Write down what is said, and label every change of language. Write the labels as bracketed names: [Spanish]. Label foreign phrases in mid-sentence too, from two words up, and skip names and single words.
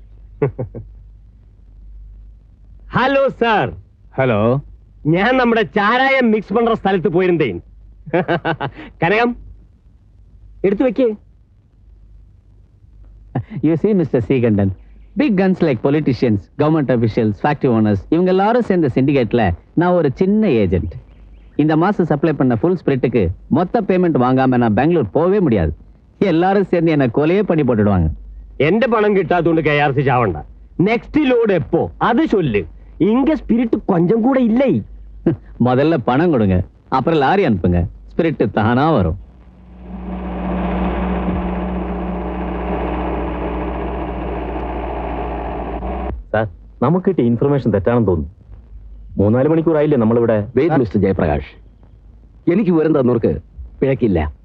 [Malayalam] ഹലോ സാർ. ഹലോ. ഞാൻ നമ്മുടെ ചാരായം മിക്സ് പண்ற സ്ഥലത്ത് പോയിരുന്നേ. കനകം, എടുത്തു വെക്കേ. [English] You see, Mr. Seegandan, big guns like politicians, government officials, factory owners, [Tamil] இவங்க எல்லாரும் சேர்ந்த சிண்டிகேட்ல நான் ஒரு சின்ன ஏஜென்ட். இந்த மாசம் சப்ளை பண்ண ஃபுல் ஸ்பிரிட்டுக்கு மொத்த பேமெண்ட் வாங்காம நான் பெங்களூர் போகவே முடியாது. எல்லாரும் சேர்ந்து என்ன கொலையே பண்ணி போட்டுடுவாங்க. [Malayalam] എന്റെ പണം കിട്ടാത്തോണ്ട് KRC ചാവണ്ട. നെക്സ്റ്റ് ലോഡ് എപ്പോ അത് ചൊല്ല്. [Tamil] இங்க ஸ்பிரிட் கொஞ்சம் கூட இல்லே. முதல்ல பணம் கொடுங்க, அப்புறம் லாரி அனுப்புங்க, ஸ்பிரிட் தானா வரும். [Malayalam] സാർ, നമുക്ക് കിട്ടിയ ഇൻഫർമേഷൻ തെറ്റാണെന്ന് തോന്നുന്നു. 3-4 മണിക്കൂറായില്ലേ നമ്മളിവിടെ. [English] Wait Mister Jayaprakash, [Malayalam] എനിക്ക് വിവരം തന്നവർക്ക് പിഴക്കില്ല.